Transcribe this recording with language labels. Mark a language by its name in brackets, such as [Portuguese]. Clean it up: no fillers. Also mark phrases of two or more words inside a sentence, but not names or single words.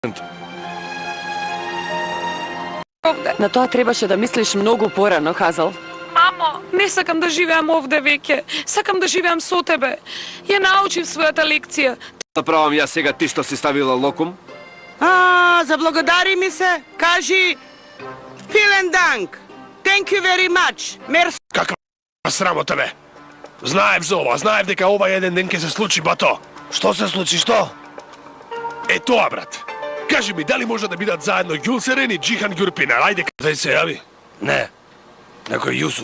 [Macedonian] Овде. На тоа требаше да мислиш многу порано, Хазал. Мамо, не сакам да живеам овде веќе. Сакам да живеам со тебе. Ја научив својата лекција. Направам ја сега ти што си ставила локум? Заблагодари ми се, кажи [German] Vielen Dank. [English] Thank you very much. [Macedonian] Мерси. Каква срамота бе? Знаев за ова, знаев дека ова еден ден ќе се случи, бато. Што се случи, што? Е тоа, брат. Кажи ми, дали може да бидат заедно Гюлсерен и Джихан Гюрпинар? Ајде, кај се јави? Не, некој Јусу.